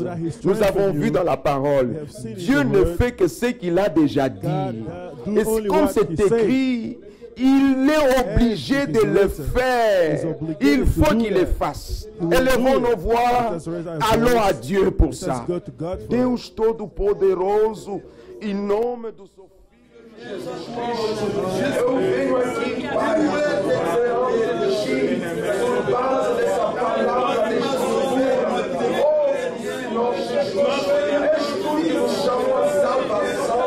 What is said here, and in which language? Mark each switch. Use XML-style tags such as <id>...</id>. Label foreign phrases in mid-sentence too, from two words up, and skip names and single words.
<fr>Nous avons vu dans la parole, Dieu ne fait que ce qu'il a déjà dit. Et comme c'est écrit, il est obligé de le faire. Il faut qu'il le fasse. Élevons nos voix. Allons à Dieu pour ça.</fr> <pt>Deus Todo-Poderoso, em nome do seu Eu venho aqui, Pai, por base dessa palavra, estude nos chamou a salvação.</pt>